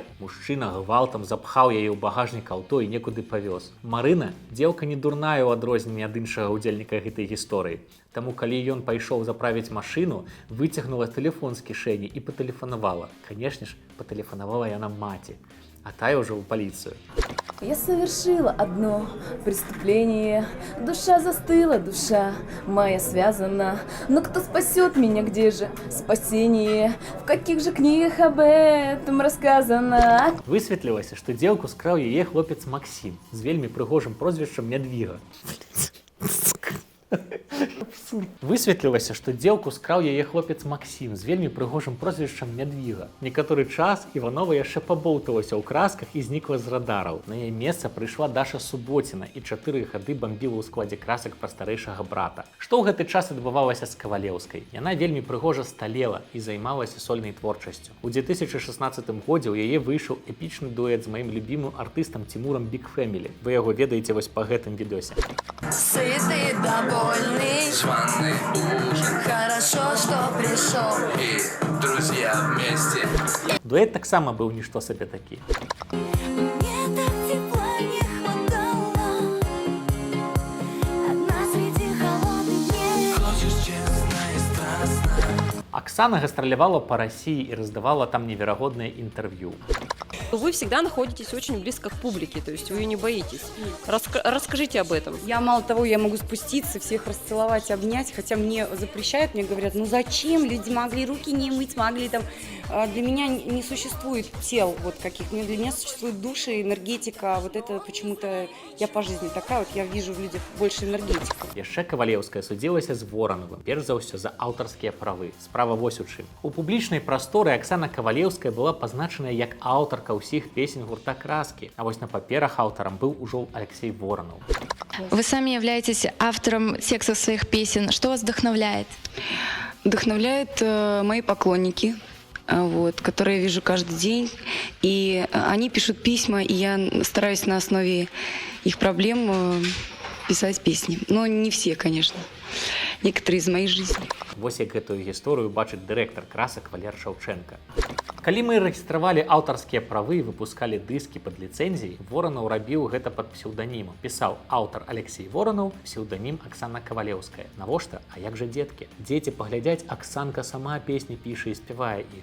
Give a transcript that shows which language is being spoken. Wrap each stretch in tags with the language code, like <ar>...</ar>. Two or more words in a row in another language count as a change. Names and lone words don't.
<be>Мужчына гвалтам запхаў яе ў багажнік аўто і некуды павёз. Марына дзеўка не дурная ў адрозненне ад іншага ўдзельніка гэтай гісторыі. Таму, калі ён пайшоў заправіць машыну, выцягнула тэлефон з кішэні і патэлефанавала. Канешне ж, патэлефанавала яна маці, а тая ўжо ў паліцыю.</be> <ru>Я совершила одно преступление, душа застыла, душа моя связана, но кто спасет меня, где же спасение, в каких же книгах об этом рассказано?</ru> <be>Высветлілася, што дзеўку скраў яе хлопец Максім з вельмі прыгожым прозвішчам Мядвіга. Высветлілася, што дзеўку скраў яе хлопец Максім з вельмі прыгожым прозвішчам Мядвіга. Некаторы час Іванова яшчэ пабоўталася ў красках і знікла з радараў. На яе месца прыйшла Даша Суботіна і 4 гады бамбіла ў складзе красак пра старэйшага брата. Што ў гэты час адбывалася з Кавалеўскай? Яна вельмі прыгожа сталела і займалася сольнай творчасцю. У 2016 годзе ў яе выйшаў эпічны дуэт з маім любімым артыстам Тимуром Big Family. Вы яго ведаеце вось па гэтым відосе.</be> <ru>Сытый, довольный, Званый ужин хорошо, что пришел. и друзья вместе.</ru> <be>Дуэт таксама быў нішто сабе такі.</be> <ru>Мне так тепла не хватало, одна среди холодных дней. Хочешь честно и страстно.</ru> <be>Аксана гастралявала па Расіі і раздавала там неверагодныя інтэрв'ю.</be> <ru>Вы всегда находитесь очень близко к публике, то есть вы ее не боитесь. Расскажите об этом. Я, мало того, я могу спуститься, всех расцеловать, обнять, хотя мне запрещают, мне говорят, ну зачем, люди могли руки не мыть, могли там... Для меня не существует тел вот каких, для меня существует душа, энергетика, вот это почему-то я по жизни такая, вот я вижу в людях больше энергетику.</ru> <be>Яшчэ Кавалеўская судзілася з Воранавым, перш за ўсё за аўтарскія правы. Справа вось у чым. У публічнай прасторы Аксана Кавалеўская была пазначаная як аўтарка ўсіх песень гурта «Краскі», а вось на паперах аўтарам быў ужо Алексей Воранаў.</be> <ru>Вы сами являетесь автором текстов своих песен. Что вас вдохновляет? Вдохновляют мои поклонники, вот, которые я вижу каждый день, и они пишут письма, и я стараюсь на основе их проблем писать песни. Но не все, конечно. Некоторые из моей жизни.</ru> <be>Вось як гэтую гісторыю бачыць дырэктар красак Валер Шаўчэнка. Калі мы рэгістравалі аўтарскія правы і выпускалі дыскі пад ліцэнзіяй, Воранаў рабіў гэта пад псеўданімам. Пісаў аўтар Алексей Воранаў, псеўданім Аксана Кавалеўская. Навошта? А як жа дзеткі? Дзеці паглядзяць, Аксанка сама песні піша і спявае іх.</be>